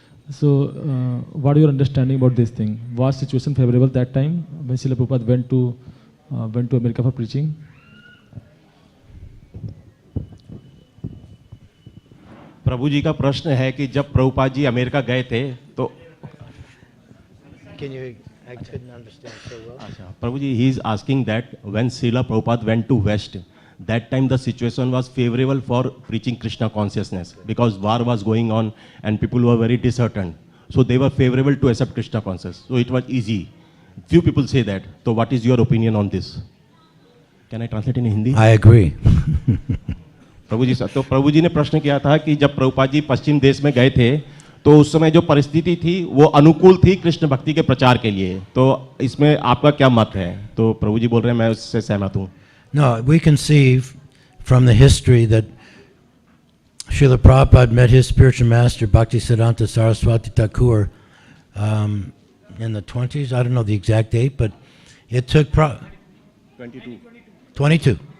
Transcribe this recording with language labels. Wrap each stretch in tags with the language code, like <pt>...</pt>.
<en>So what are your understanding about this thing? Was situation favorable that time when Srila Prabhupada went to America for preaching?</en> <hi>प्रभु जी का प्रश्न है कि जब Prabhupada ji America गए थे तो</hi> <en>I couldn't understand so well.</en> <hi>अच्छा, प्रभु जी,</hi> <en>he is asking that when Srila Prabhupada went to West, that time the situation was favorable for preaching Krishna consciousness because war was going on and people were very disheartened. So they were favorable to accept Krishna consciousness. So it was easy. Few people say that. So what is your opinion on this? Can I translate in Hindi? I agree.</en> <hi>प्रभु जी, तो प्रभु जी ने प्रश्न किया था कि जब प्रभुपाद जी पश्चिम देश में गए थे तो उस समय जो परिस्थिति थी वो अनुकूल थी कृष्ण भक्ति के प्रचार के लिए. तो इसमें आपका क्या मत है? तो प्रभु जी बोल रहे हैं मैं उससे सहमत हूँ.</hi> <en>No, we can see from the history that Srila Prabhupada met his spiritual master Bhakti Siddhanta Saraswati Thakur in the 20s. I don't know the exact date, but it took 22.</en>